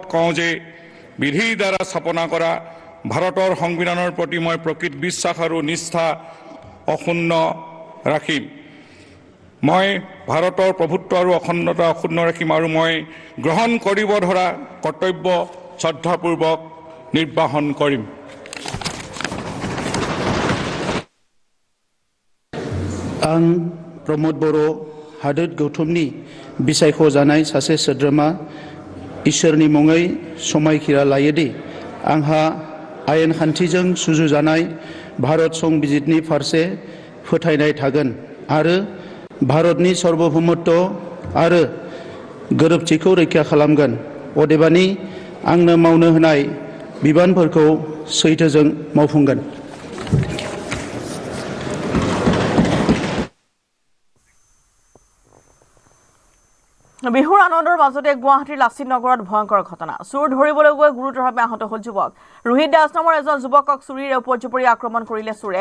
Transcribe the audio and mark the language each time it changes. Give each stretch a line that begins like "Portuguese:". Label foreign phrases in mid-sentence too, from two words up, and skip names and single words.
Assamese: কওঁ যে বিধিৰ দ্বাৰা স্থাপনা কৰা ভাৰতৰ সংবিধানৰ প্ৰতি মই প্ৰকৃত বিশ্বাস আৰু নিষ্ঠা অক্ষুণ্ণ ৰাখিম মই ভাৰতৰ প্ৰভুত্ব আৰু অখণ্ডতা অক্ষুণ্ণ ৰাখিম আৰু মই গ্ৰহণ কৰিব ধৰা কৰ্তব্য শ্ৰদ্ধাপূৰ্বক নিৰ্বাহন কৰিম
Bodo: आं प्रमोद बर' हादोर गौथुमनि बिसायख'जानाय सासे सोद्रोमा इसोरनि मुङै समायखिरा लायोदि आंहा आयेन खान्थिजों सुजुजानाय भारत संबिजितनि फारसे फोथायनाय थागोन आरो भारतनि सार्वभौमत्व आरो गोरोबथिखौ रैखा खालामगोन। अदेबानि आंनो मावनो होनाय बिबानफोरखौ सैथोजों मावफुंगोन।
Assamese: বিহুৰ আনন্দৰ মাজতে গুৱাহাটীৰ লাচিত নগৰত ভয়ংকৰ ঘটনা। চুৰ ধৰিবলৈ গৈ গুৰুতৰভাৱে আহত হ'ল যুৱক। ৰোহিত দাস নামৰ এজন যুৱকক চুৰিৰে উপৰ্যুপৰি আক্ৰমণ কৰিলে চোৰে।